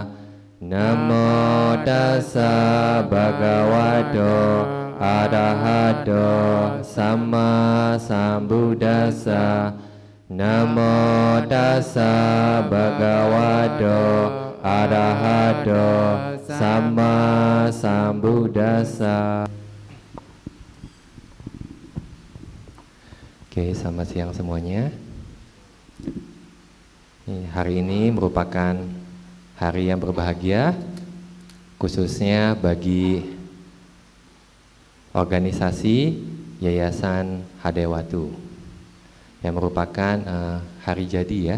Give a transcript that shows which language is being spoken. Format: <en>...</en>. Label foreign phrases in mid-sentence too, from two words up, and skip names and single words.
<pi>Namo tassa bhagavato arahato samma sambuddhassa. Namo tassa bhagavato arahato samma sambuddhassa.</pi> <id>Oke, selamat siang semuanya. Hari ini merupakan hari yang berbahagia, khususnya bagi organisasi Yayasan Hadewatu, yang merupakan hari jadi ya.</id>